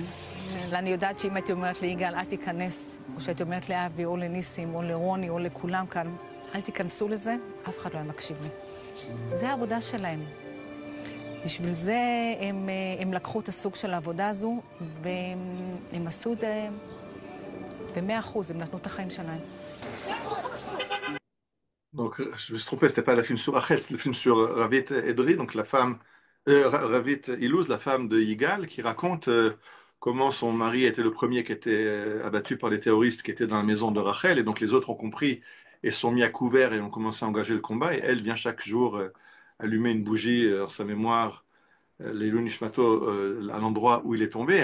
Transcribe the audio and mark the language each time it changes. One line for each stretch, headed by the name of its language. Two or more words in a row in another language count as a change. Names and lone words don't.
Hebrew: אני יודעת שאם הייתי אומרת ליגאל, אל תיכנס, או שהייתי אומרת לאבי או לניסים או לרוני או לכולם כאן, אל תיכנסו לזה, אף אחד לא מקשיב לי. זה העבודה שלהם. בשביל זה הם לקחו את הסוג של העבודה הזו, והם עשו את זה ב100%, הם נתנו את החיים שלהם.
French: Donc, je me suis trompé, c'était pas le film sur Rachel, c'est le film sur Ravit Edry, donc Ravit Illouz, la femme de Yigal, qui raconte comment son mari était le premier qui était abattu par les terroristes qui étaient dans la maison de Rachel, et donc les autres ont compris et sont mis à couvert et ont commencé à engager le combat, et elle vient chaque jour allumer une bougie en sa mémoire, l'
Hebrew: עילוי נשמתו,
French: à l'endroit où il est tombé.